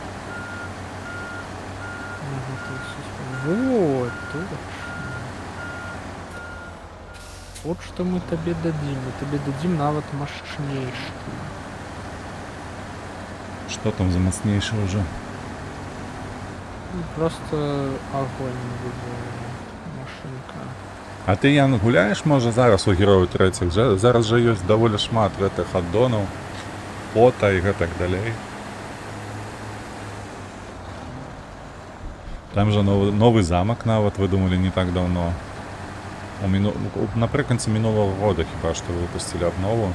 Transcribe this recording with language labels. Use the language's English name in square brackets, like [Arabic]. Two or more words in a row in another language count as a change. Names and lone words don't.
[Russian] Вот, точно. Вот что мы тебе дадим. Мы тебе дадим навык мощнейший. [Belarusian] Што там за мацнейшы ўжо? [Ukrainian] Ну, просто огонь буде машинка. [Belarusian] А ты, Ян, гуляеш, можа, зараз у герояў трэціх? Зараз жа ёсць даволі шмат гэтых аддонаў, пота і гэтак далей. Там жа новы замак нават выдумалі не так даўно. Напрыканцы мінулага года хіба што выпусцілі абнову.